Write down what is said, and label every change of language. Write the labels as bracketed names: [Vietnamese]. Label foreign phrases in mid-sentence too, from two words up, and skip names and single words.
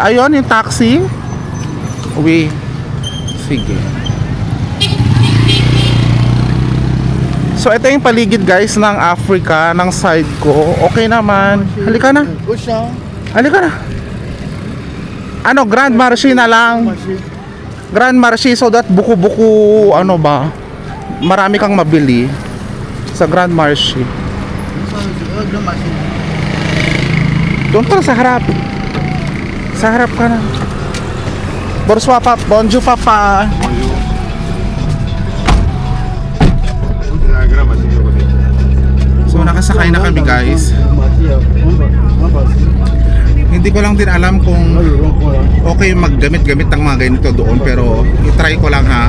[Filipino] Ayun, yung taxi. Uwi. Sige. So, ito yung paligid guys ng Africa, ng side ko. Okay naman. Halika na. Halika na. Ano, Grand Marché na lang. Grand Marché [English] so that [Filipino] buku-buku, ano ba, marami kang mabili sa Grand Marché. Doon ka sa harap. Sa harap ka na. [French] Bonjour papa. Bonjour papa. [Filipino] So nakasakay na kami guys. Hindi ko lang din alam kung okay maggamit-gamit ng mga ganito doon, pero i-try ko lang ha.